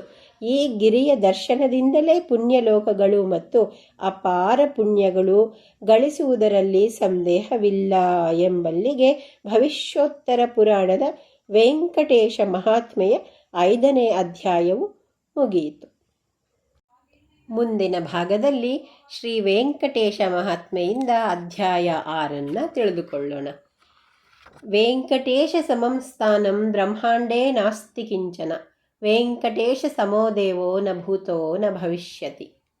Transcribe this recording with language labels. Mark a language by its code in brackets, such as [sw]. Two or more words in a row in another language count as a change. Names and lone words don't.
[kn] ಈ ಗಿರಿಯ ದರ್ಶನದಿಂದಲೇ ಪುಣ್ಯಲೋಕಗಳು ಮತ್ತು ಅಪಾರ ಪುಣ್ಯಗಳು ಗಳಿಸುವುದರಲ್ಲಿ ಸಂದೇಹವಿಲ್ಲ ಎಂಬಲ್ಲಿಗೆ ಭವಿಷ್ಯೋತ್ತರ ಪುರಾಣದ ವೆಂಕಟೇಶ ಮಹಾತ್ಮೆಯ 5ನೇ ಅಧ್ಯಾಯವು ಮುಗಿಯಿತು. ಮುಂದಿನ ಭಾಗದಲ್ಲಿ ಶ್ರೀ ವೆಂಕಟೇಶ ಮಹಾತ್ಮೆಯಿಂದ ಅಧ್ಯಾಯ 6 ತಿಳಿದುಕೊಳ್ಳೋಣ. [sa] ವೆಂಕಟೇಶ ಸಮಂ ಸ್ಥಾನಂ ಬ್ರಹ್ಮಾಂಡೇ ನಾಸ್ತಿ ಕಿಂಚನ ವೆಂಕಟೇಶ ಸಮೋ ದೇವೋ ನ ಭೂತೋ ನ ಭವಿಷ್ಯತಿ.